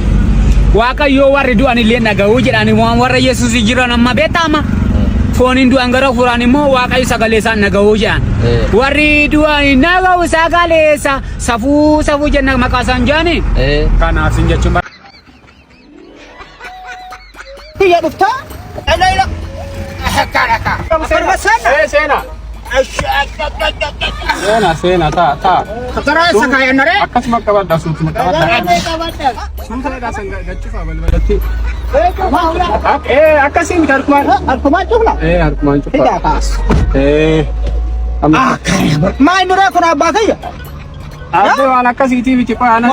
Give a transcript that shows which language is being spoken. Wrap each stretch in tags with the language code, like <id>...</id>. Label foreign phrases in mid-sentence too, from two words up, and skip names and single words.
<om>Waaqayyo warri du'an illee dhaga'uu jedhani warra Yesuus jiran amma beekama. Fooniin du'an gara hafuuraan immoo waaqayyo sagalee isaan dhaga'uu jedhan. Warri du'an dhaga'u sagalee isaa safuu jenna maqaa isaan jedhani. Kanaaf sin jechuun. Biyya dhuftaa? Ela. Sena. Sena ta. Karaa isa kaayannare? Akkasuma qabadda suutuma qabadda. Suutuma dhaasan gachuufaa balbalatti. Akkasiin miti harkumaan. Harkumaan cufna? Harkumaan cufaa. Hidhaa kaas. Maa inni kun abbaa kiyya? Abbe waan akkasiitii miti qo'aana.</om>